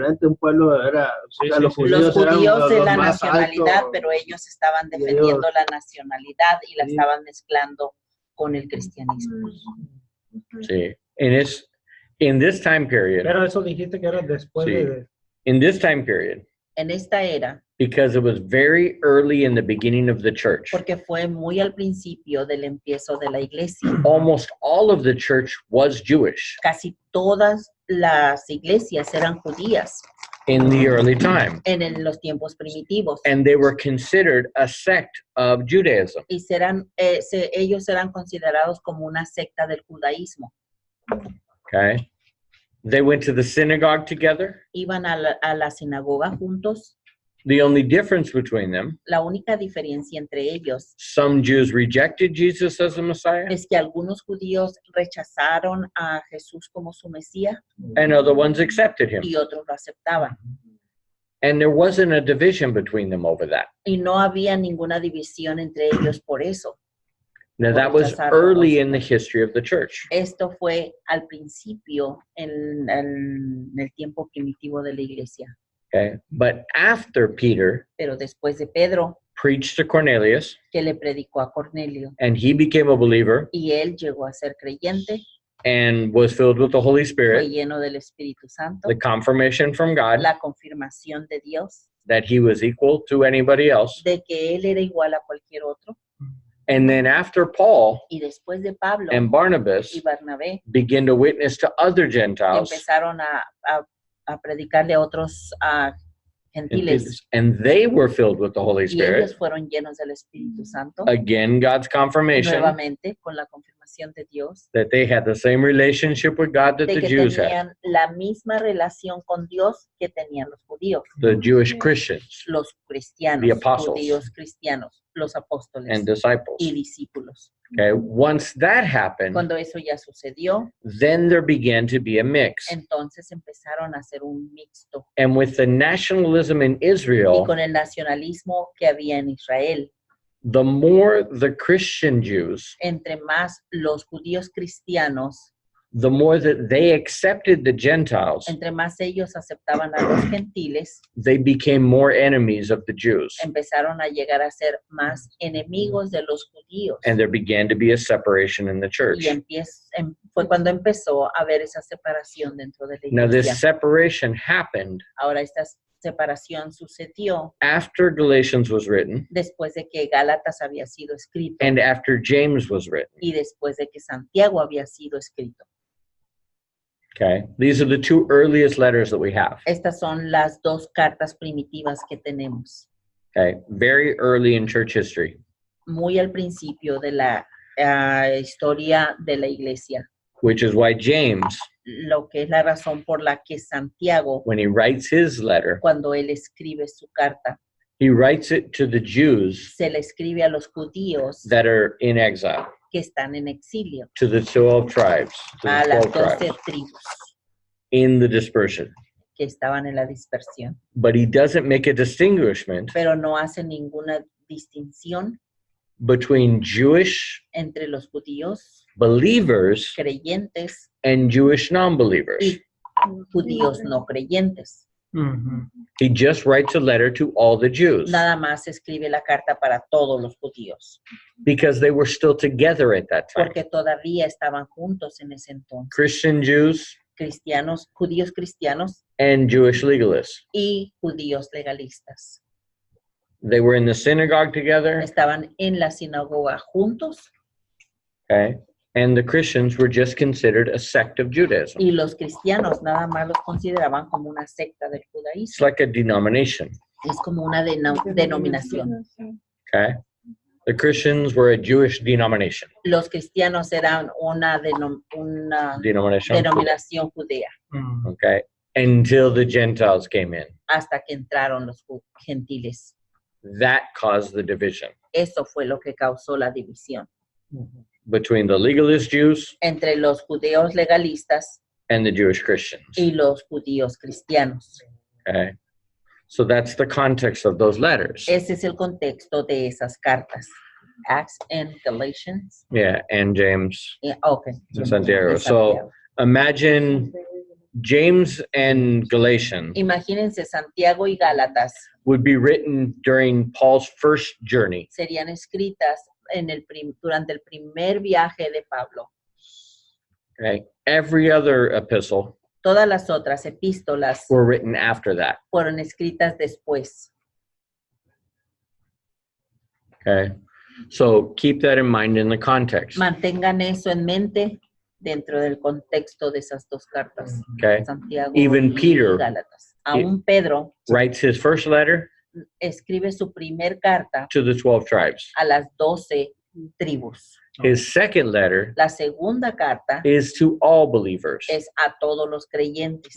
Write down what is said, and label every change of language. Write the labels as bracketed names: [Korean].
[Spanish] diferentes. Un pueblo era... Sí, o sea, sí, los sí. Los eran judíos de los la más nacionalidad, altos. pero ellos estaban Y defendiendo ellos- la nacionalidad y la Sí. estaban mezclando con el cristianismo. [English] Sí. In this time period, [Spanish] Pero eso dijiste que era después Sí. de... [English] in this time period, [Spanish] En esta era, [English] because it was very early in the beginning of the church, [Spanish] porque fue muy al principio del empiezo de la iglesia, [English] almost all of the church was Jewish [Spanish] casi todas las iglesias eran judías [English] in the early time, [Spanish] en los tiempos primitivos. [English] and they were considered a sect of Judaism. [Spanish] Y ellos eran considerados como una secta del judaísmo. [English] Okay. They went to the synagogue together. [Spanish] Iban a la sinagoga juntos. [English] The only difference between them, [Spanish] La única diferencia entre ellos [English] some Jews rejected Jesus as the Messiah, [Spanish] es que algunos judíos rechazaron a Jesús como su Mesías [English] and other ones accepted him. [Spanish] y otros lo aceptaban. [English] And there wasn't a division between them over that. [Spanish] Y no había ninguna división entre ellos por eso. [English] Now, that was early in the history of the church. [Spanish] Esto fue al principio en el tiempo primitivo de la iglesia. [English] Okay. But after Peter [Spanish] Pero después de Pedro, [English] preached to Cornelius, [Spanish] que le predicó a Cornelio, [English] and he became a believer [Spanish] y él llegó a ser creyente, [English] and was filled with the Holy [Spanish] fue [English] Spirit, [Spanish] lleno del Espíritu Santo, [English] the confirmation from God [Spanish] la confirmación de Dios, [English] that he was equal to anybody else. [Spanish] de que él era igual a cualquier otro. [English] And then after Paul [Spanish] Y después de Pablo [English] and Barnabas [Spanish] y Bernabé, [English] began to witness to other Gentiles, [Spanish] empezaron a predicarle a otros gentiles. [English] and they were filled with the Holy [Spanish] Y [English] Spirit. [Spanish] ellos fueron llenos del Espíritu Santo. [English] Again, God's confirmation [Spanish] Nuevamente, con la confirmación de Dios, [English] that they had the same relationship with God that [Spanish] de [English] the [Spanish] que [English] Jews had, [Spanish] tenían la misma relación con Dios que tenían los judíos, [English] the Jewish Christians [Spanish] los cristianos, [English] The apostles. [Spanish] judíos cristianos, los apóstoles [English] and disciples. [Spanish] y discípulos. [English] Okay, once that happened, [Spanish] Cuando eso ya sucedió, [English] then there began to be a mix. [Spanish] entonces empezaron a hacer un mixto. [English] And with the nationalism in [Spanish] Y Israel, con el nacionalismo que había en Israel, [English] the more the Christian Jews, [Spanish] entre más los judíos cristianos, [English] the more that they accepted the Gentiles, [Spanish] entre más ellos aceptaban a los gentiles, [English] they became more enemies of the Jews. [Spanish] empezaron a llegar a ser más enemigos de los judíos. [English] And there began to be a separation in the church. [Spanish] Y fue cuando empezó a haber esa separación dentro de la [English] Now, this [Spanish] iglesia. [English] separation happened [Spanish] Ahora esta separación sucedió [English] after Galatians was written [Spanish] después de que Gálatas había sido escrito [English] and after James was written. [Spanish] y después de que Santiago había sido escrito. [English] Okay, these are the two earliest letters that we have. [Spanish] Estas son las dos cartas primitivas que tenemos. [English] Okay, very early in church history. [Spanish] Muy al principio de la historia de la iglesia. [English] Which is why James, [Spanish] lo que es la razón por la que Santiago, [English] when he writes his letter, [Spanish] cuando él escribe su carta, [English] he writes it to the Jews [Spanish] se le escribe a los judíos [English] that are in exile, [Spanish] que están en exilio, [English] to the 12 tribes, to [Spanish] a [English] the [Spanish] las [English] 12 [Spanish] 12 [English] tribes [Spanish] tribus [English] in the dispersion. [Spanish] que estaban en la dispersión. [English] But he doesn't make a distinguishment [Spanish] Pero no hace ninguna distinción [English] between Jewish [Spanish] entre los judíos [English] believers [Spanish] creyentes [English] and Jewish non-believers. [Spanish] y judíos no creyentes. [English] He just writes a letter to all the Jews [Spanish] Nada más escribe la carta para todos los judíos, [English] because they were still together at that time. [Spanish] porque todavía estaban juntos en ese entonces. [English] Christian Jews [Spanish] Cristianos, judíos cristianos [English] and Jewish legalists. [Spanish] y judíos legalistas. [English] They were in the synagogue together, [Spanish] Estaban en la sinagoga juntos [English] okay? And the Christians were just considered a sect of Judaism. [Spanish] y los cristianos nada más los consideraban como una secta del [English] It's [Spanish] judaísmo. [English] like a denomination, [Spanish] Es como una denominación. [English] okay? The Christians were a Jewish denomination. [Spanish] Los cristianos eran una [English] Denomination, [Spanish] denominación judía [English] okay? Until the Gentiles came in. [Spanish] hasta que entraron los gentiles. [English] That caused the division [Spanish] Eso fue lo que causó la división [English] between the legalist Jews [Spanish] entre los judíos legalistas [English] and the Jewish Christians, [Spanish] y los judíos cristianos. [English] okay? So that's the context of those letters. [Spanish] Ese es el contexto de esas cartas. [English] Acts and Galatians. Yeah, and James Okay. and Santiago. [Spanish] De [English] So [Spanish] Santiago. [English] imagine James and Galatians [Spanish] Imagínense, Santiago y Gálatas [English] would be written during Paul's first journey. [Spanish] serían escritas durante el primer viaje de Pablo. [English] Okay? Every other epistle [Spanish] Todas las otras epístolas [English] were written after that. [Spanish] fueron escritas después. [English] Okay? So keep that in mind in the context. [Spanish] Mantengan eso en mente dentro del contexto de esas dos cartas. [English] Okay? [Spanish] Santiago [English] Even [Spanish] y [English] Peter [Spanish] Gálatas. Aún Pedro [English] writes his first letter [Spanish] escribe su primer carta [English] to the 12 tribes. [Spanish] a las 12 tribus. [English] His second letter [Spanish] La segunda carta [English] is to all believers, [Spanish] es a todos los creyentes,